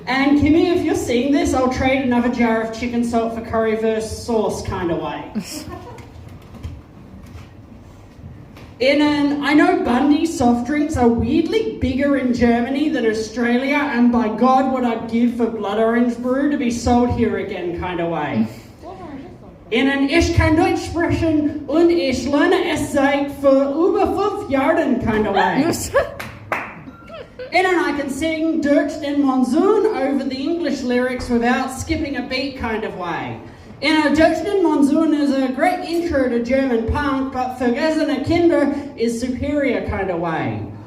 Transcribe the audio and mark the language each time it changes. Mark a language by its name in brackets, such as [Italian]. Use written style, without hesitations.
[English] And Kimmy, if you're seeing this, I'll trade another jar of chicken salt for currywurst sauce kind of way. I know Bundy soft drinks are weirdly bigger in Germany than Australia, and by God would I give for blood orange brew to be sold here again kind of way. [German] Ich kann Deutsch sprechen und ich lerne es seit für über 5 Jahren [English] kind of way. I can sing Durch den Monsun over the English lyrics without skipping a beat kind of way. Durch den Monsun is a great intro to German punk, but Vergessene Kinder is superior kind of way.